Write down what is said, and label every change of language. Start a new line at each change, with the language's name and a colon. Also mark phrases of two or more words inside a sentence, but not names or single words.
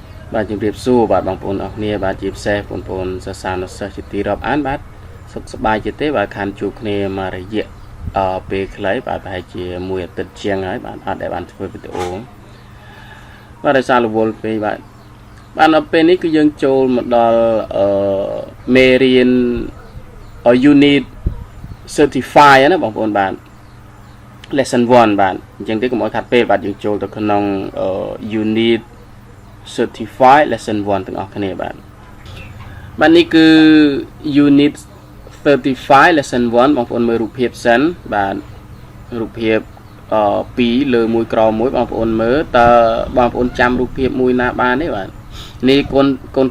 Khmer: បាទជំរាបសួរបាទបងប្អូនអរគ្នាបាទជាពិសេសបងប្អូនសិស្សានុសិស្សជាទីរាប់អានបាទសុខសប្បាយជាទេបាទខានជួបគ្នាមករយៈពេលខ្លីបាទប្រហែលជាមួយអាទិត្យជាងហើយបាទអត់ដែលបានធ្វើវីដេអូបាទដោយសាររវល់ពេកបាទ ដល់ពេលនេះគឺយើងចូលមកដល់មេរៀន
English: unit certify
Khmer: ណាបងប្អូនបាទ lesson 1បាទអញ្ចឹងទេកុំឲ្យខាត់ពេលបាទយើងចូលទៅក្នុង
English: unit certify lesson 1
Khmer: ទាំងអស់គ្នាបាទនេះគឺ
English: unit 35 lesson 1
Khmer: បងប្អូនមើលរូបភាពសិនបាទរូបភាព2លើមួយក្រោមមួយបងប្អូនមើលតើបងប្អូនចាំរូបភាពមួយណាបានទេបាទនេះកូន